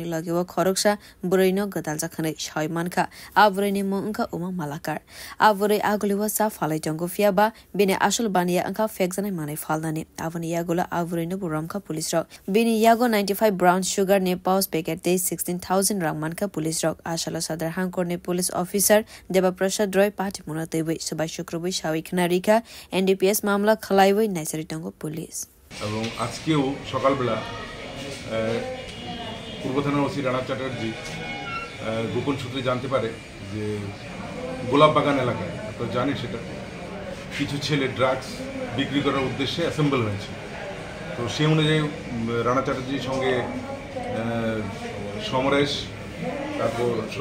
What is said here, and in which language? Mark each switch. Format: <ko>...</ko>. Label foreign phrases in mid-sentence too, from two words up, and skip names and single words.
<trp>Lagewa Khoroksa Burino Gadalja Khane Shaimanka Avreni Monka Uma Malakar Avore Aguliwa Sa Falai Jongo Fiaba Bine Ashul Bania Anka Fexane Mane Falnani Avani Yagola Avreno Buramka Police Rock Bini Yago 95</trp> <en>brown sugar</en> <trp>ne</trp> <en>pouch packet</en> <trp>day 16,000 Ramanka Police Rock Ashala Sadar Hankor ne</trp> <en>police officer</en> <trp>Deba Prasad Roy Party Munatewe Subhai Shukrobi Shawi Khnarika NDPS Mamla Khalaiwe Naisari Tongo Police</trp> <bn>এবং আজকেও সকালবেলা পূর্ব থানার ওসি রানা চ্যাটার্জি গোপন সূত্রে জানতে পারে যে গোলাপবাগান এলাকায় তো জানি সেটা কিছু ছেলে ড্রাগস বিক্রি করার উদ্দেশ্যে অ্যাসেম্বল হয়েছে তো সেই অনুযায়ী রানা চ্যাটার্জির সঙ্গে সমরেশ তারপর</bn>